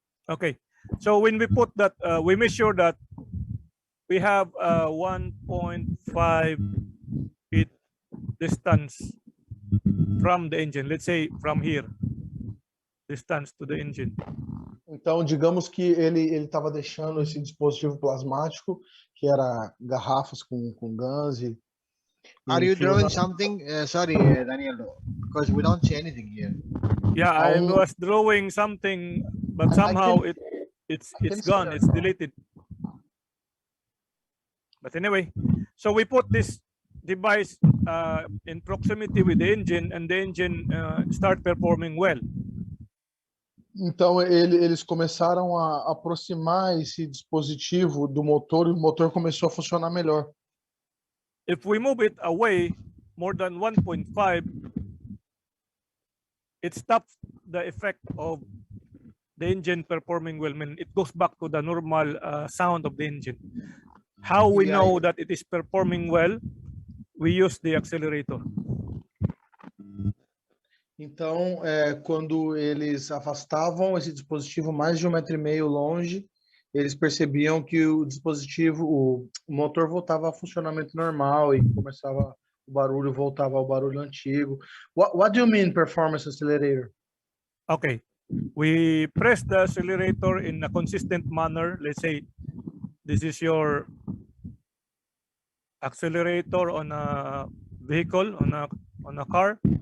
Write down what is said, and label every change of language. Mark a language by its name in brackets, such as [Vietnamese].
[English] Okay, so when we put that, we measure that we have 1.5 feet distance from the engine. Let's say from here, distance to the engine. [Portuguese] Então, digamos que ele estava deixando esse dispositivo plasmático, que era garrafas com gás. [English] Are you drawing something? Sorry, Daniel, because we don't see anything here. Yeah, I was drawing something, but somehow it's gone. It's deleted. But anyway, so we put this device in proximity with the engine, and the engine start performing well. [Portuguese] Então eles começaram a aproximar esse dispositivo do motor e o motor começou a funcionar melhor. [English] If we move it away more than 1.5, it stops the effect of the engine performing well. I mean, it goes back to the normal sound of the engine. How we know that it is performing well? We use the accelerator. [Portuguese] Então, quando eles afastavam esse dispositivo mais de 1,5 metro longe, eles percebiam que o dispositivo, o motor voltava a funcionamento normal e começava o barulho, voltava ao barulho antigo. [English] What do you mean performance accelerator? Okay, we press the accelerator in a consistent manner. Let's say this is your accelerator on a vehicle, on a car.